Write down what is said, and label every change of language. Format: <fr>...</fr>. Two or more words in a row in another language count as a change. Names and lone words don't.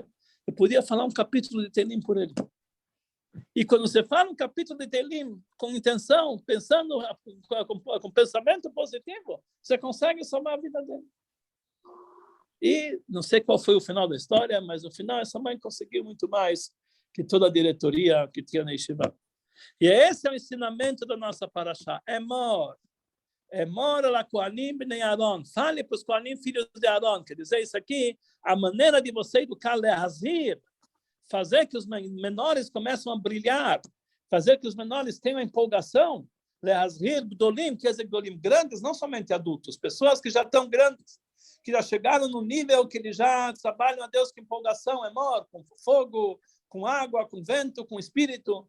<pt>Eu podia falar um capítulo de Teilim por ele. E quando você fala um capítulo de Teilim com intenção, pensando com pensamento positivo, você consegue salvar a vida dele. E não sei qual foi o final da história, mas no final essa mãe conseguiu muito mais que toda a diretoria que tinha na Yeshiva. E esse é o ensinamento da nossa paraxá.</pt> <he>אמור אל הכהנים בני אהרן.</he> <pt>Fale para os Kohanim, filhos de Aaron. Quer dizer, isso aqui, a maneira de você educar, leazir, fazer que os menores começem a brilhar, fazer que os menores tenham empolgação.</pt> <he>להזהיר, גדולים,</he> <pt>quer dizer, gdolim, grandes, não somente adultos, pessoas que já estão grandes, que já chegaram no nível que eles já trabalham a Deus com empolgação, Emor, com fogo, com água, com vento, com espírito.</pt>